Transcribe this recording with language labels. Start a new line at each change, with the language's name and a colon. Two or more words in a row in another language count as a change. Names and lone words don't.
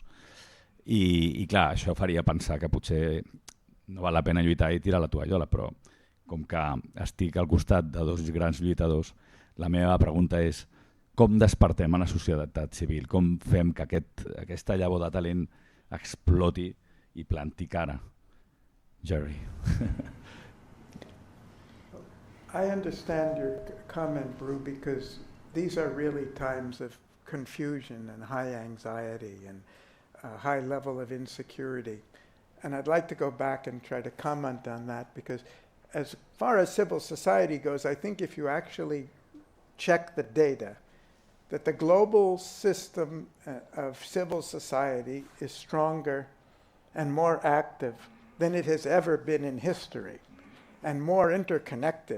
Catalan: I clar, això faria pensar que potser no val la pena lluitar i tirar la tovallola, però com que estic al costat de dos grans lluitadors, la meva pregunta és com despertem a la societat civil, com fem que aquesta llavor de talent exploti i planti cara. Jerry.
English: I understand your comment, Brew, because these are really times of confusion and high anxiety and a high level of insecurity. And I'd like to go back and try to comment on that, because as far as civil society goes, I think if you actually check the data, that the global system of civil society is stronger and more active than it has ever been in history, and more interconnected.